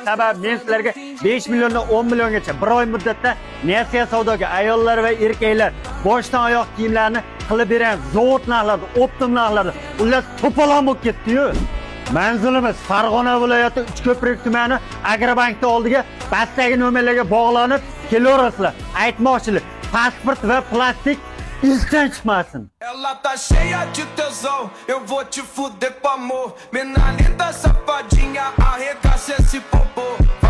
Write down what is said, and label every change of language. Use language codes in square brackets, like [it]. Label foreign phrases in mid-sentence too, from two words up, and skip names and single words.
[uz] Sababi men sizlarga 5 milliondan 10 milliongacha bir oy muddatda nasiya savdoga ayollar va erkaklar boshdan oyoq kiyimlarni qilib bergan zavod narxlarida, optim narxlarda ular to'polon bo'lib ketdi-yu. Manzilimiz Farg'ona viloyati Uchko'prik tumani Agrobankda oldiga pastdagi nomerlarga bog'lanib kelaverasizlar. Aytmoqchilik, pasport va plastik ilkdan chiqmasin. [pt] Ela tá cheia de tesão, eu vou te fuder com amor. Mina linda, safadinha, arregaça esse popô.